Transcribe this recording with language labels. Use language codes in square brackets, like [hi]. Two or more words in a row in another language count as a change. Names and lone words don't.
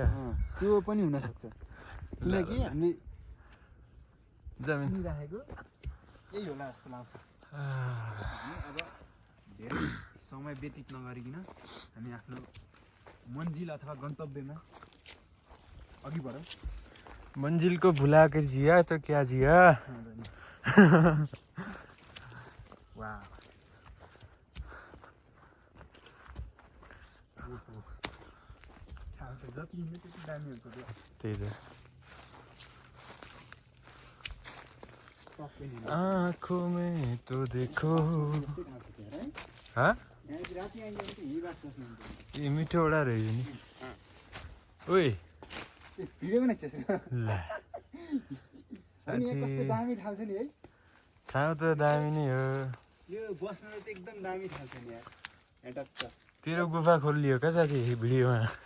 [ne] त्यो पनि हुनसक्छ, किनकि हामीले जमिन राखेको यही होला जस्तो लाग्छ। अब धेरै समय व्यतीत नगरिकन हामी आफ्नो मन्जिल अथवा गन्तव्यमा अघि बढौँ। [hi] मंजिल को भुला कर जिया तो क्या जिया। वाह, [ne] त्यही त। [hi] आँखों में तो देखो। [ne] हाँ ये मिठो वडा रहेछ नि। ओए भिडियो बनाइछस् ल अनि यहाँ कस्तो दामी ठाउँ छ नि है। ठाउँ त दामी नै हो। यो बस्नलाई चाहिँ एकदम दामी ठाउँ छ नि यार। यहाँ टक्क तेरो गुफा खोलियो क्या साथी भिडियोमा?